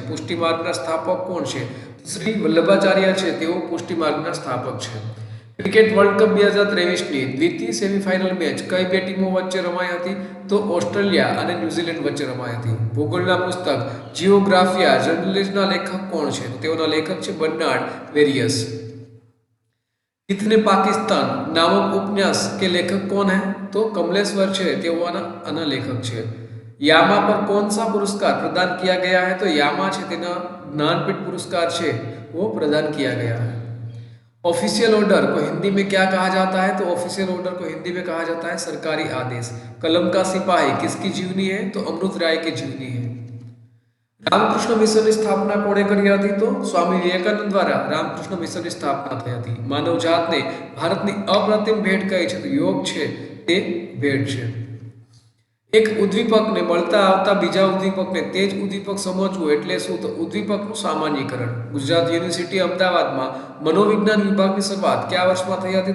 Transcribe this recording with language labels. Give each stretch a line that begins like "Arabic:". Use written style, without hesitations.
Gujarati: પુષ્ટિ માર્ગના સ્થાપક કોણ છે? શ્રી વલ્લભાચાર્ય છે, તેઓ પુષ્ટિ માર્ગના સ્થાપક છે. ક્રિકેટ વર્લ્ડ કપ 2023ની દ્વિતીય સેમીફાઇનલ મેચ કઈ બે ટીમો વચ્ચે રમાઈ હતી? તો ઓસ્ટ્રેલિયા અને ન્યુઝીલેન્ડ વચ્ચે રમાઈ હતી. ભૂગોળના પુસ્તક જીઓગ્રાફિયા જર્નલિસ્ટના લેખક કોણ છે? તો તેઓના લેખક છે બર્નાર્ડ વેરિયસ.
Hindi: कितने पाकिस्तान नामक उपन्यास के लेखक कौन है?
Gujarati: तो कमलेश्वर છે, તેઓ આના લેખક છે.
Hindi: यामा पर कौन सा पुरस्कार प्रदान किया गया है? तो यामा
Gujarati: છે તેના
Hindi: ज्ञानपीठ पुरस्कार છે वो प्रदान किया गया है. ऑफिशियल ऑर्डर को हिंदी में क्या कहा जाता है? तो ऑफिशियल ऑर्डर को हिंदी में कहा जाता है सरकारी आदेश. कलम का सिपाही किसकी जीवनी है? तो अमृत राय की जीवनी है. रामकृष्ण मिशन की स्थापना कोणे
Gujarati: કરી હતી? તો સ્વામી વિવેકાનંદ દ્વારા રામકૃષ્ણ મિશનની સ્થાપના થઈ હતી. માનવ જાતને ભારતની અપ્રતિમ ભેટ કઈ છે? તો યોગ છે તે ભેટ છે. એક ઉદ્દીપકને મળતા આવતા બીજા ઉદ્દીપકને તે જ ઉદ્દીપક સમજવું એટલે શું? તો ઉદ્દીપકનું સામાન્યીકરણ. ગુજરાત યુનિવર્સિટી અમદાવાદમાં મનોવિજ્ઞાન વિભાગની શરૂઆત કયા વર્ષમાં થઈ હતી?